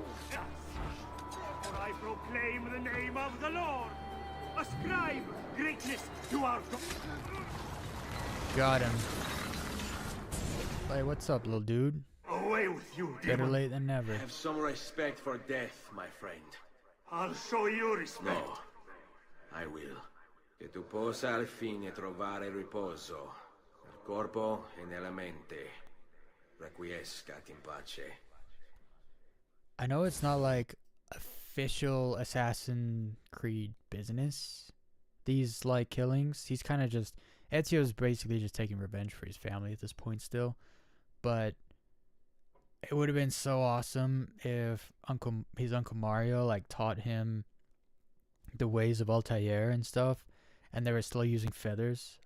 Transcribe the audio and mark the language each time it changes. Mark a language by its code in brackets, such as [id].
[en] Yes, for I proclaim the name of the Lord. Ascribe greatness to our God. Got him. Hey, what's up, little dude? Away with you, Better demon. late than never. Have some respect for death, my friend. I'll show you respect. No, I will. [it] Che tu possa al fine trovare riposo nel corpo e nella mente. [la] Requiescat in pace. [en] I know it's not like official Assassin's Creed business, these like killings. He's kind of just, Ezio's basically just taking revenge for his family at this point still. But it would have been so awesome if his Uncle Mario like taught him the ways of Altair and stuff, and they were still using feathers.